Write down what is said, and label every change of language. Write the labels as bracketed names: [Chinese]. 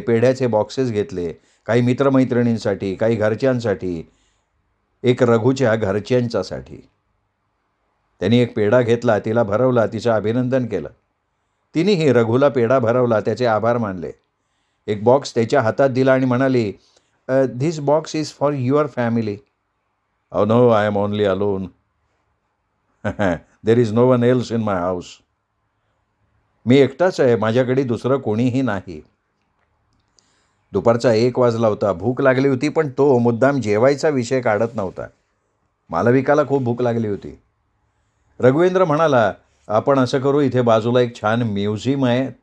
[Marathi] पेढ्याचे boxes घेतले. काही मित्रमैत्रिणींसाठी, काही घरच्यांसाठी, एक रघुच्या घरच्यांच्यासाठी. त्यांनी एक पेढा घेतला. तिला भरवला. तिचं अभिनंदन केलं. तिनेही रघुला पेढा भरवला. त्याचे आभार मानले. एक बॉक्स त्याच्या हातात दिला आणि म्हणाली, [English] This box is for your family. Oh no, I am only alone. There is no one else in my house. [Marathi] मी एकटाच आहे. माझ्याकडे दुसरं कोणीही नाही. दुपारचा 1 वाजला होता. भूक लागली होती, पण तो मुद्दाम जेवायचा विषय काढत नव्हता. मालविकाला खूप भूक लागली होती. रघुवेंद्र म्हणाला, आपण असं करू, इथे बाजूला एक छान म्युझियम आहे.